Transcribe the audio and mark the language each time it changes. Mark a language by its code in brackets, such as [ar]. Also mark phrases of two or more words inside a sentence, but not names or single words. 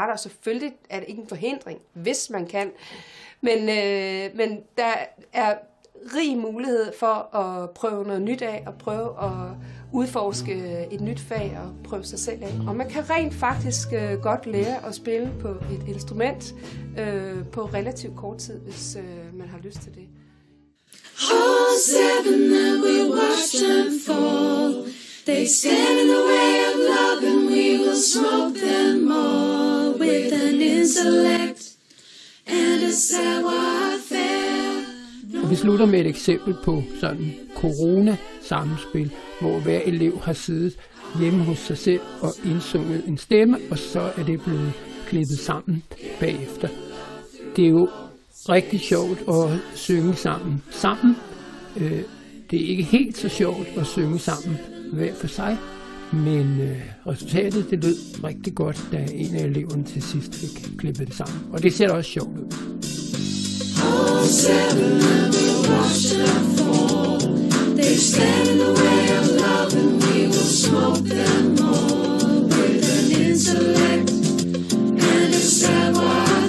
[da] Og selvfølgelig er det ikke en forhindring, hvis man kan. Men der er rig mulighed for at prøve noget nyt af, og prøve at udforske et nyt fag og prøve sig selv af. Og man kan rent faktisk godt lære at spille på et instrument på relativt kort tid, hvis man har lyst til det. [en] All seven and we watch them fall. They stand in the way of love and we will smoke them all with an intellect and a savoir-faire. [da] Vi slutter med et eksempel på sådan corona-sammenspil, hvor hver elev har siddet hjemme hos sig selv og indsunget en stemme, og så er det blevet klippet sammen bagefter. Det er jo rigtig sjovt at synge sammen. Det er ikke helt så sjovt at synge sammen hver for sig, men resultatet det lød rigtig godt, da en af eleverne til sidst fik klippet det sammen. Og det ser også sjovt ud. [en] All seven and we'll watch them fall. They stand in the way of love and we will smoke them all with an intellect and a savoir.